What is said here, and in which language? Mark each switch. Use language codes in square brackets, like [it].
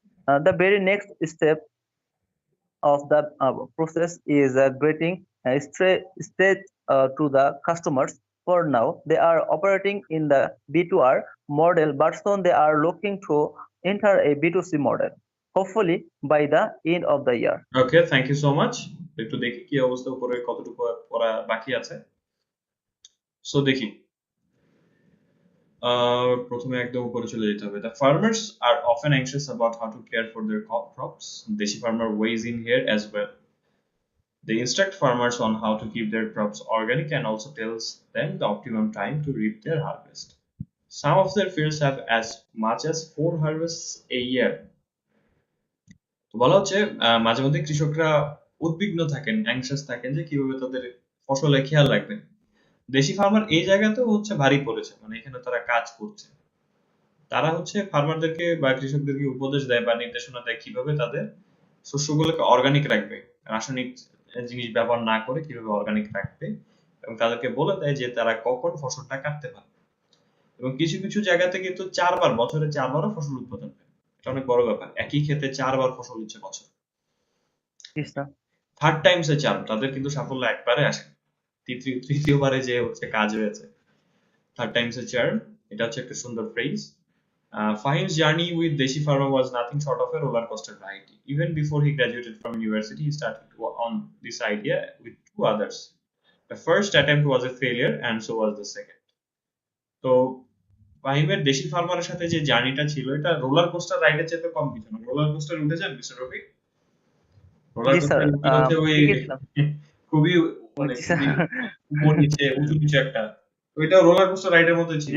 [en] The very next step of the process is getting straight to the customers. For now, they are operating in the B2R model, but soon they are looking to enter a B2C model, hopefully by the end of the year. Okay, thank you so much. [bn] একটু দেখি কি অবস্থা, উপরে কতটুকু পড়া বাকি আছে। So দেখি, প্রথমে একদম উপরে চলে যেতে হবে। [en] The farmers are often anxious about how to care for their crops. Deshi farmer weighs in here as well. They instruct farmers on how to keep their crops organic and also tells them the optimum time to reap their harvest. Some of their fields have as much as 4 harvests a year. [bn] তো বলা হচ্ছে মাঝে মধ্যে কৃষকরা উদ্বিগ্ন থাকেন, anxious থাকেন যে কিভাবে তাদের ফসলে খেয়াল রাখবেন। দেশি ফার্মার এই জায়গাতেও হচ্ছে ভারী পড়েছে, মানে এখানে তারা কাজ করছে। তারা হচ্ছে ফার্মারদেরকে বা কৃষকদেরকে উপদেশ দেয় বা নির্দেশনা দেয় কিভাবে তাদের শস্যগুলোকে অর্গানিক রাখবে, রাসায়নিক জিনিস ব্যবহার না করে কিভাবে অর্গানিক রাখবে, এবং তাদেরকে বলে দেয় যে তারা কখন ফসলটা কাটতে পারবে। এবং কিছু কিছু জায়গাতে কিন্তু বছরে 4 বারও ফসল উৎপাদন হয়। এটা অনেক বড় ব্যাপার, একই ক্ষেতে 4 বার ফসল হচ্ছে বছর। [en] Yes, sir. Third times a চার, [bn] তাদের কিন্তু সাফল্য একবারে আসে, তৃতীয়বারে যে হচ্ছে কাজ হয়েছে। [en] third times a চার, [bn] এটা হচ্ছে একটা সুন্দর phrase. [en] Fahim's journey with Deshi Farmer was nothing short of a roller coaster ride. Even before he graduated from university, he started on this idea with 2 others. The first attempt was a failure, and so was the second. [bn] তো ফাহিমের দেশি ফার্মারের সাথে যে জার্নিটা ছিল, এটা roller coaster রাইডের চেয়ে কম কিছু না। রোলার কোস্টার উঠেছেন mister Rafi? Roller [en] Yes, [bn] coaster [en] sir. [bn] উঠলে হচ্ছে ওই [en] Ticket, [bn] খুবই, মানে [en] which is [bn] খুবই উপর নিচে উঁচু নিচু একটা, তো এটা রোলার কোস্টার রাইডের মতোই ছিল